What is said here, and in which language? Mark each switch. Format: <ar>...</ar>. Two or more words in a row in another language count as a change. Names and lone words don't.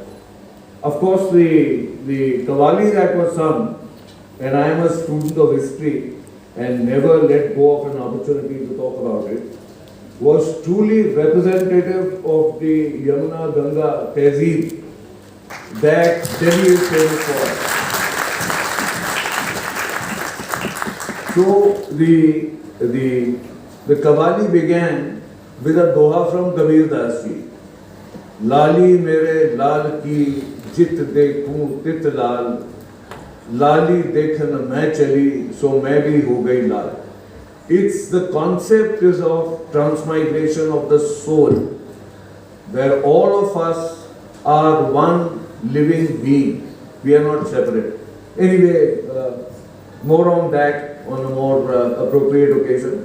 <en>Of course, the Qawwali that was sung, and I am a student of history and never let go of an opportunity to talk about it, was truly representative of the Yamuna Ganga Tehzeeb that Delhi is famous for. So the Qawwali began with a doha from Kabir Das ji.</en> <hi>लाली मेरे लाल की जित देखूँ तित लाल, लाली देखन मैं चली सो मैं भी हो गई लाल.</hi> <en>It's the concept is of transmigration of the soul, where all of us are one living being. We are not separate. Anyway, more on that on a more appropriate occasion.</en>